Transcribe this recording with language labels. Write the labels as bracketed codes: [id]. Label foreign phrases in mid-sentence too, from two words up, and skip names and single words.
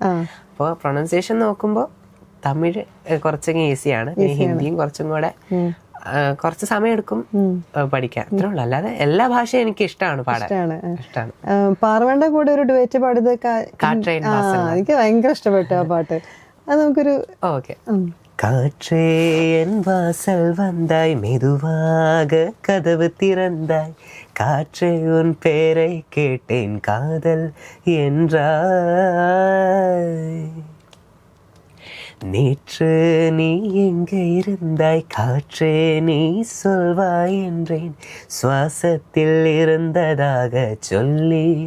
[ml] അപ്പോൾ പ്രൊണൗൺസിയേഷൻ നോക്കുമ്പോ തമിഴ് കുറച്ചൊക്കെ ഈസിയാണ്. ഹിന്ദിയും കുറച്ചും കൂടെ കുറച്ച് സമയം എടുക്കും പഠിക്കാൻ, അത്രേ ഉള്ളൂ. അല്ലാതെ എല്ലാ ഭാഷയും എനിക്ക് ഇഷ്ടമാണ് പാടാൻ. ഇഷ്ടമാണ്. പാർവണ്ട കൂടെ ഒരു ഡുവറ്റ് പാടിയത് എനിക്ക് ഭയങ്കര ഇഷ്ടപ്പെട്ടു ആ പാട്ട്. അത് നമുക്കൊരു ഓക്കെ. [ta] காற்றே என் வாசல் வந்தாய், மெதுவாக கதவு திறந்தாய், காற்றே உன் பேரை கேட்டேன், காதல் என்றாய், நேற்று நீ எங்கே இருந்தாய், காற்றே நீ சொல்வாய் என்றேன், சுவாசத்தில் இருந்ததாக சொல்லி